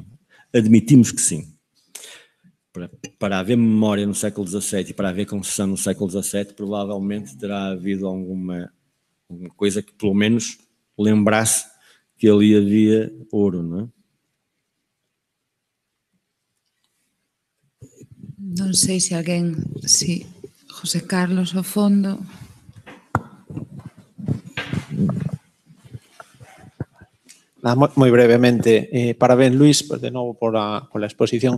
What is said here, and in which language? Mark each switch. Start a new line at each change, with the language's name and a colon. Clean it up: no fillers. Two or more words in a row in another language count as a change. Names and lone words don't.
Portuguese: Admitimos que sim. Para haver memória no século XVII e para haver concessão no século XVII, provavelmente terá havido alguma coisa que pelo menos lembrasse que ali havia ouro, não é?
Galician: Non sei se alguén, si José Carlos ao fondo.
Spanish: Muy brevemente, parabéns Luis, pues
Galician: de novo
Spanish: por la exposición.